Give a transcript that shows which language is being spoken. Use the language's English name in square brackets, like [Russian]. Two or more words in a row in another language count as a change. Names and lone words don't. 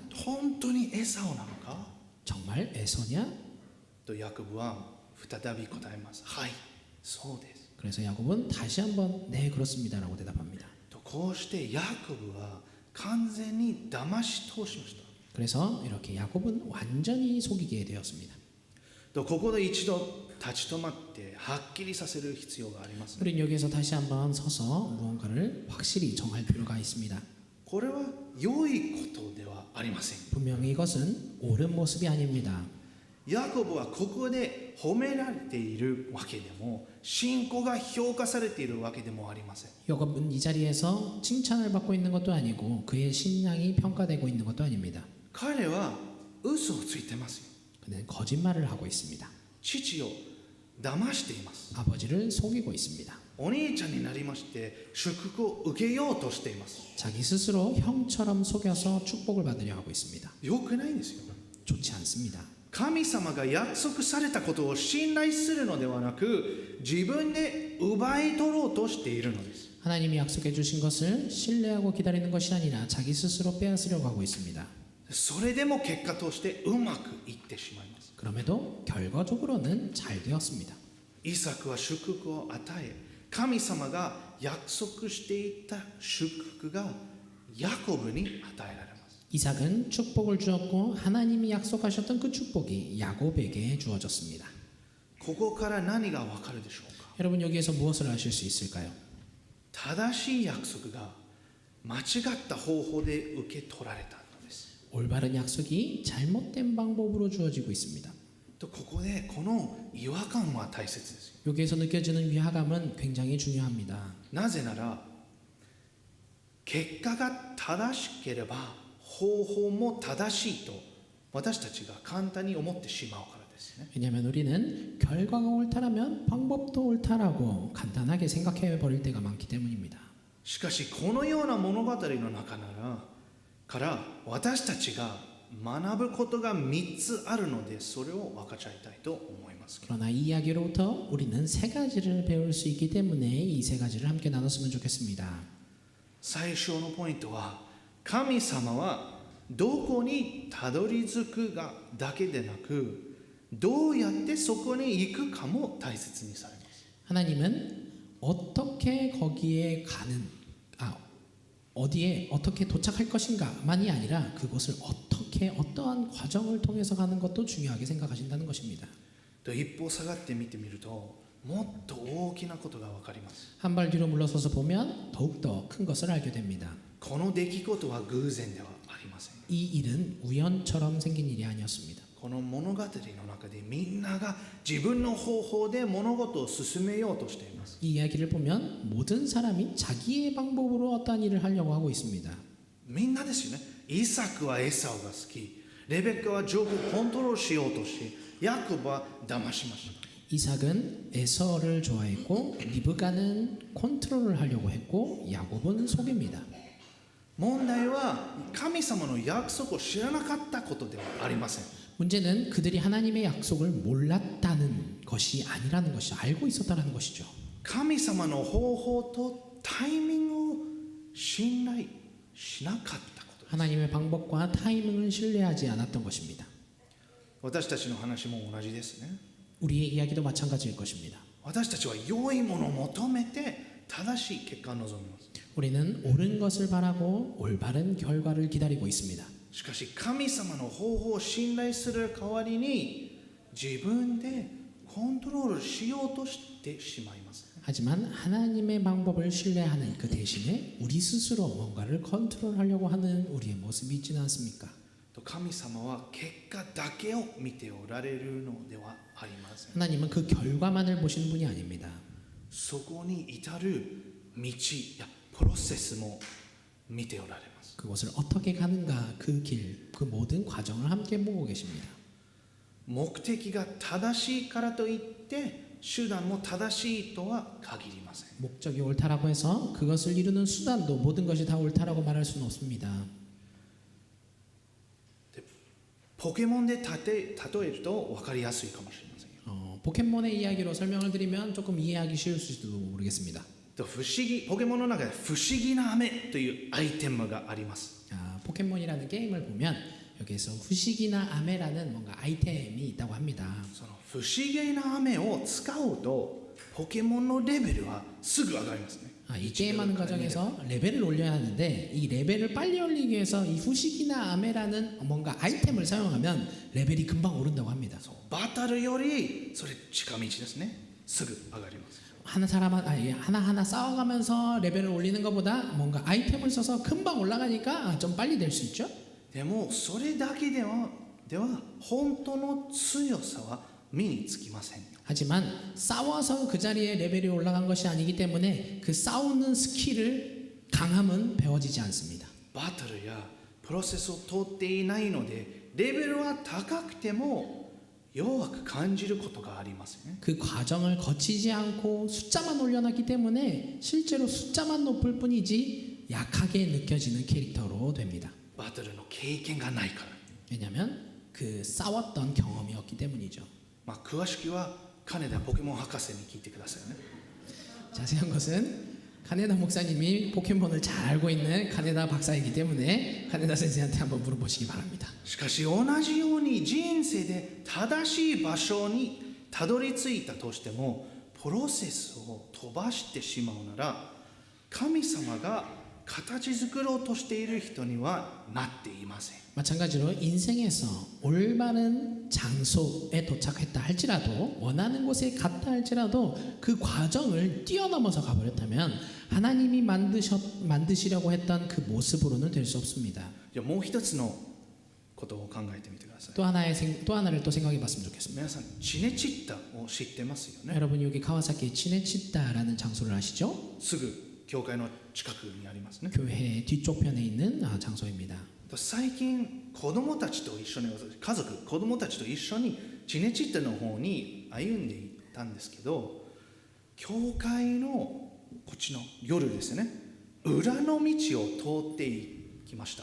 [Japanese] 本当にエサオなのか [Korean] 정말 에서냐? [Japanese] とヤコブは再び答えます。はいそうです。 [Korean] 그래서 야곱은 다시 한번 네 그렇습니다라고 대답합니다. [Japanese] とこうしてヤコブは完全に騙し通しました。 [Korean] 그래서 이렇게 야곱은 완전히 속이게 되었습니다. [Japanese] とここで一度立ち止まってはっきりさせる必要があります。 [Korean] 우린 여기에서 다시 한번 서서 무언가를 확실히 정할 필요가 있습니다. [Japanese] これは良いことではありません。 [Korean] 분명히 이것은 옳은 모습이 아닙니다. [Japanese] ヤコブはここで褒められているわけでも信仰が評価されているわけでもありません。 [Korean] 야곱은 이 자리에서 칭찬을 받고 있는 것도 아니고 그의 신앙이 평가되고 있는 것도 아닙니다. [Japanese] 彼は嘘をついてますよ。 [Korean] 그는 거짓말을 하고 있습니다. [Japanese] 父を騙しています。 [Korean] 아버지를 속이고 있습니다. [Japanese] お兄ちゃんになりまして祝福を受けようとしています。 [Korean] 자기 스스로 형처럼 속여서 축복을 받으려 하고 있습니다. [Japanese] よくないんですよ。 [Korean] 좋지 않습니다. [Japanese] 神様が約束されたことを信頼するのではなく自分で奪い取ろうとしているのです。 [Korean] 하나님이 약속해 주신 것을 신뢰하고 기다리는 것이 아니라 자기 스스로 빼앗으려고 하고 있습니다. [Japanese] それでも結果としてうまくいってしまいます。 [Korean] 그럼에도 결과적으로는 잘 되었습니다. [Japanese] イサクは祝福を与え、神様が約束していた祝福がヤコブに与えられます。 [Korean] 이삭은 축복을 주었고 하나님이 약속하셨던 그 축복이 야곱에게 주어졌습니다. [Japanese] ここから何がわかるでしょうか。 [Korean] 여러분 여기에서 무엇을 아실 수 있을까요? [Japanese] 正しい約束が間違った方法で受け取られたのです。 [Korean] 올바른 약속이 잘못된 방법으로 주어지고 있습니다. [Japanese] とここでこの違和感は大切ですよ。 [Korean] 여기에서 느껴지는 위화감은 굉장히 중요합니다. [Japanese] なぜなら結果が正しければ方法も正しいと私たちが簡単に思ってしまうからですね。 [Korean] 왜냐하면 우리는 결과가 옳다라면 방법도 옳다라고 간단하게 생각해 버릴 때가 많기 때문입니다. [Japanese] しかしこのような物語の中から私たちが学ぶことが3つあるのでそれを分かち合いたいと思います。 [Korean] 그러나 이 이야기로부터 우리는 세 가지를 배울 수 있기 때문에 이 세 가지를 함께 나눴으면 좋겠습니다. [Japanese] 最初のポイントは神様はどこにたどり着くがだけでなくどうやってそこに行くかも大切にされます。 [Korean] 하나님은 어떻게 거기에 어디에 어떻게 도착할 것인가만이 아니라 그곳을 어떻게 어떠한 과정을 통해서 가는 것도 중요하게 생각하신다는 것입니다. [Japanese] と一歩下がって見てみるともっと大きなことが分かります。 [Korean] 한 발 뒤로 물러서서 보면 더욱더 큰 것을 알게 됩니다. [Japanese] この出来事は偶然ではありません。 [Korean] 이 일은 우연처럼 생긴 일이 아니었습니다. [Japanese] この物語の中でみんなが自分の方法で物事を進めようとしています。 [Korean] 이 이야기를 보면 모든 사람이 자기의 방법으로 어떠한 일을 하려고 하고 있습니다. [Japanese] みんなですよね。イサクはエサオが好き、レベッカはジョブをコントロールしようとし、ヤコブは騙しました。 [Korean] 이삭은 에서를 좋아했고 리브가는 컨트롤을 하려고 했고 야곱은 속입니다. [Japanese] 問題は神様の約束を知らなかったことではありません。 [Korean] 문제는 그들이 하나님의 약속을 몰랐다는 것이 아니라는 것이 알고 있었다는 것이죠. [Japanese] 神様の方法とタイミングを信頼しなかったことです。 [Korean] 하나님의 방법과 타이밍을 신뢰하지 않았던 것입니다. [Japanese] 私たちの話も同じですね。 [Korean] 우리의 이야기도 마찬가지일 것입니다. [Japanese] 私たちは良いものを求めて正しい結果を望みます。 [Korean] 우리는 옳은 것을 바라고 올바른 결과를 기다리고 있습니다. [Japanese] しかし神様の方法を信頼する代わりに自分でコントロールしようとしてしまいます。 [Korean] 하지만 하나님의 방법을 신뢰하는 그 대신에 우리 스스로 뭔가를 컨트롤하려고 하는 우리의 모습이 있지는 않습니까? [Japanese] 神様は結果だけを見ておられるのではありません。 [Korean] 하나님은 그 결과만을 보시는 분이 아닙니다. [Japanese] そこに至る道やプロセスも見ておられます。 [Korean] 그곳을 어떻게 가는가 그 길, 그 모든 과정을 함께 보고 계십니다. [Japanese] 目的が正しいからといって手段も正しいとは限りません。 [Korean] 목적이 옳다라고 해서 그것을 이루는 수단도 모든 것이 다 옳다라고 말할 수는 없습니다. [Japanese] ポケモンで例えると分かりやすいかもしれませんよ。 [Korean] 포켓몬의 이야기로 설명을 드리면 조금 이해하기 쉬울지도 모르겠습니다. [Japanese] 不思議ポケモンの中で不思議な飴というアイテムがあります。 [Korean] 포켓몬이라는 게임을 보면 여기에서 후식이나 아메라는 뭔가 아이템이 있다고 합니다. [Japanese] その不思議な飴を使うとポケモンのレベルはすぐ上がりますね。 [Korean] 이 게임하는 과정에서 레벨을 올려야 하는데 이 레벨을 빨리 올리기 위해서 이 후식이나 아메라는 뭔가 아이템을 사용하면 레벨이 금방 오른다고 합니다. [Japanese] バトルよりそれ近道ですね。すぐ上がります。 [Korean] 하나하나 싸워가면서 레벨을 올리는 것보다 뭔가 아이템을 써서 금방 올라가니까 좀 빨리 될 수 있죠. [Japanese] でもそれだけでは本当の強さは身につきませんよ。 [Korean] 하지만 싸워서 그 자리에 레벨이 올라간 것이 아니기 때문에 그 싸우는 스킬을 강함은 배워지지 않습니다. [Japanese] バトルやプロセスを通っていないのでレベルは高くても弱く感じることがありますね。 [Korean] 그 과정을 거치지 않고 숫자만 올려놨기 때문에 실제로 숫자만 높을 뿐이지 약하게 느껴지는 캐릭터로 됩니다. [Japanese] バトルの経験がないから。 [Korean] 왜냐하면 그 싸웠던 경험이 없기 때문이죠. [Japanese] 詳しくは金田ポケモン博士に聞いてくださいね。 [Korean] 자세한 것은 카네다 목사님이 포켓몬을 잘 알고 있는 카네다 박사이기 때문에 카네다 선생한테 한번 물어보시기 바랍니다. [Japanese] しかし同じように人生で正しい場所にたどり着いたとしてもプロセスを飛ばしてしまうなら神様が形作ろうとしている人にはなっていません。 [Korean] 마찬가지로 인생에서 올바른 장소에 도착했다 할지라도 원하는 곳에 갔다 할지라도 그 과정을 뛰어넘어서 가버렸다면 하나님이 만드시려고 했던 그 모습으로는 될 수 없습니다. [Japanese] じゃあもう一つのことを考えてみてください。 [Korean] 또 하나를 또 생각해 봤으면 좋겠습니다. [Japanese] 皆さんチネチッタを知ってますよね。 [Korean] 여러분 여기 카와사키 치네치타라는 장소를 아시죠? [Japanese] すぐ教会の近くにありますね。 [Korean] 교회 뒤쪽 편에 있는 장소입니다. [Japanese] 最近子供たちと一緒に子供たちと一緒にチネチッタの方に歩んでいったんですけど教会のこっちの夜ですね裏の道を通っていきました。